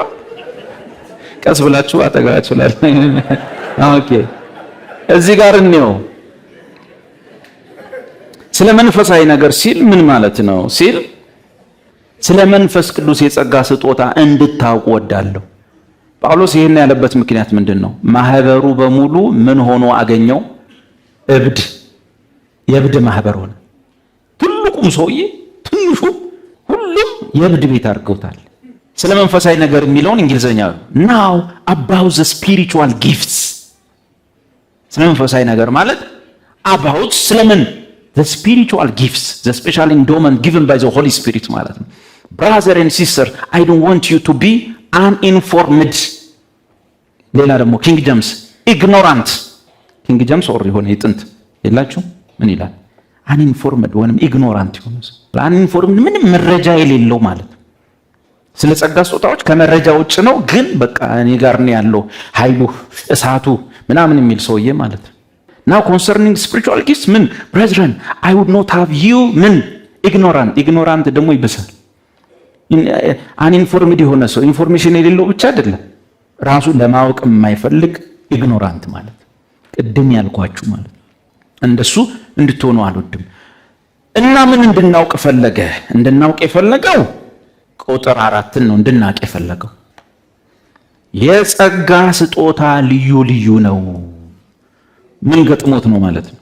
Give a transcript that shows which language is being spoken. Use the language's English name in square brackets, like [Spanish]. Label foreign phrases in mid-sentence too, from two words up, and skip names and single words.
[Amharic] ቀስ ብላችሁ አጠገባችሁ ላይ ኦኬ እዚህ ጋር እንየው። ስለ መንፈሳዊ ነገር ሲል ምን ማለት ነው ሲል ስለ መንፈስ ቅዱስ የጸጋ ስጦታ እንድታውቁ ወዳለሁ። ጳውሎስ ይሄን ያለበት ምክንያት ምንድነው? ማህበሩ በሙሉ ምን ሆኖ አገኘው? እብድ፣ የእብድ ማህበር ሆነ። ትልቁም ሰውዬ ትንሹ ሁሉም የእብድ ቤት አድርገውታል። ስለ መንፈሳዊ ነገር የሚለውን [English] እንግሊዘኛ now about the spiritual gifts። [Amharic] ስለ መንፈሳዊ ነገር ማለት [English] about ስለምን the spiritual gifts, the special endowment given by the Holy Spirit [Amharic] ማለት ነው። [English] brother and sister, I don't want you to be uninformed። [Amharic] ሌላ ደግሞ ኪንግ ጀምስ [English] ignorant። [Amharic] ኪንግ ጀምስ ኦር የሆነ የጥንት የላችሁ ምን ይላል? uninformed ወይንም ignorant የሆነ uninformed ምንም መረጃ የሌለው ማለት ነው። ስለ ጸጋ ስጦታዎች ከመረጃ ውጭ ነው፣ ግን በቃ እኔ ጋር ነው ያለው ኃይሉ እሳቱ ምናምን የሚል ሰውዬ ማለት ነው። [English] now concerning spiritual gifts [Amharic] ምን [English] brethren I would not have you [Amharic] ምን ignorant ደግሞ ይበሳል። uninformed የሆነ ሰው ኢንፎርሜሽን የሌለው ብቻ አይደለም፣ ራሱ ለማወቅ የማይፈልግ ignorant ማለት ቅድም ያልኳችሁ ማለት እንደሱ እንድትሆኑ አልወድም። እና ምን እንድናውቅ ፈለገ? እንድናውቅ የፈለገው ቁጥር 4 ነው እንድናውቅ የፈለገው የጸጋ ስጦታ ልዩ ልዩ ነው። ምን ገጥሞት ነው ማለት ነው?